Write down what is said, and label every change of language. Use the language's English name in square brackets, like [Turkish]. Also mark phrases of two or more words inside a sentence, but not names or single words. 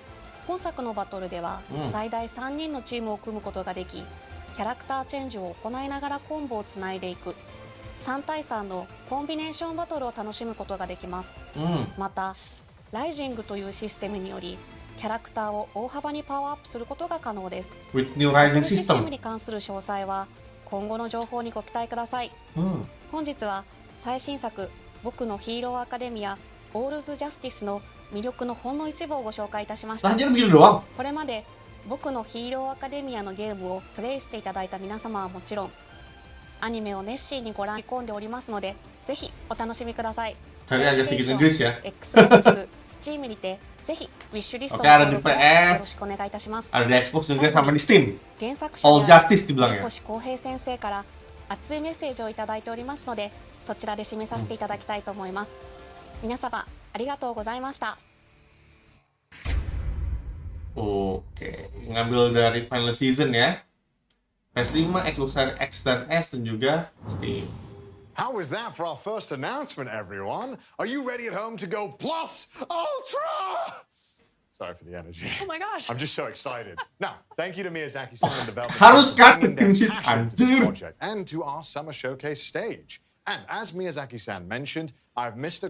[Japanese] 本作のバトルでは最大3人のチームを組むことができ、キャラクターチェンジを行いながらコンボをつないでいく3対3のコンビネーションバトルを楽しむことができます。またライジングというシステムによりキャラクターを大幅にパワーアップすることが可能です。 [English] With new rising [Japanese] システムに関する詳細は今後の情報にご期待ください。本日は最新作僕のヒーローアカデミアオールズジャスティスの魅力のほんの一部をご紹介いたしました。これまで僕のヒーローアカデミアのゲームをプレイしていただいた皆様はもちろん、アニメを熱心にご覧込んでおりますので、ぜひお楽しみください。Xbox、Steam にてぜひウィッシュリストの登録をよろしくお願いいたします。 [Indonesian] Ada di Xbox juga sama di Steam. [Japanese] 原作者 [Indonesian] All Justice dibilangnya. [Japanese] 越浩平先生から熱いメッセージをいただいておりますので、そちらで締めさせていただきたいと思います。皆様ありがとうございました。 [Indonesian] Oke, ngambil dari final season ya. PS5, Xbox Series X dan S dan juga Steam. [English] How was that for our first announcement, everyone? Are you ready at home to go plus ultra? Sorry for the energy. Oh my gosh. I'm just so excited. Now, thank you to Miyazaki-san and development [Indonesian] Harus [English] for cast bringing their shit, passion to this [Indonesian] anjir. [English] project and to our summer showcase stage. And as Miyazaki-san mentioned, I have Mr.